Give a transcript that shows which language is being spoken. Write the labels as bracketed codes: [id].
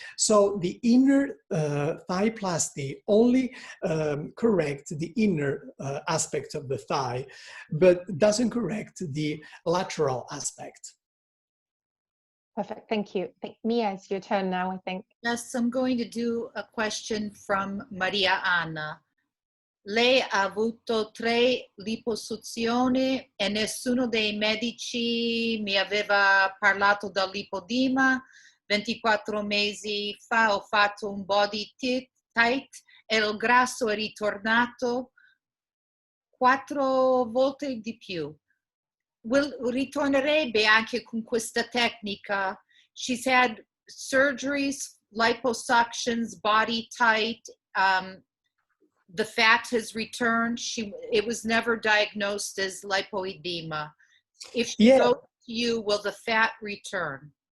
[en] So the inner thigh plasti only corrects the inner aspect of the thigh, but doesn't correct the lateral aspect. Perfect, thank you. Mia, it's your turn now, I think. Yes, I'm going to do a question from Maria Anna. [it] Lei ha avuto 3 liposuzioni e nessuno dei medici mi aveva parlato del lipodema. 24 mesi fa ho fatto un body tight e il grasso è ritornato 4 volte di più. Ritornerebbe anche con questa tecnica. [en] She's had surgeries, liposuctions, body tight. The fat has returned. It was never diagnosed as lipoedema. If she goes to you, will the fat return?